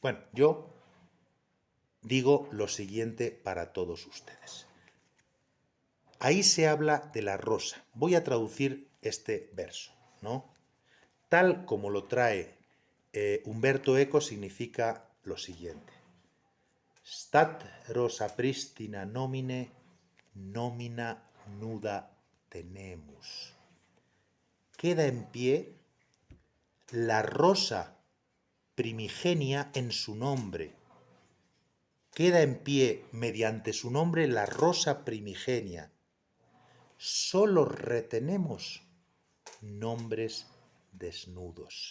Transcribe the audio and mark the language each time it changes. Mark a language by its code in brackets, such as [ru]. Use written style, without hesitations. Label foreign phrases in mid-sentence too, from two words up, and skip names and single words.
[es] Bueno, yo digo lo siguiente para todos ustedes. Ahí se habla de la rosa. Voy a traducir este verso, ¿no? [la] Tal como lo trae Umberto Eco, significa lo siguiente: Stat rosa pristina nomine, nomina nuda tenemus. [es] Queda en pie la rosa primigenia en su nombre, queda en pie mediante su nombre la rosa primigenia. Solo retenemos nombres desnudos.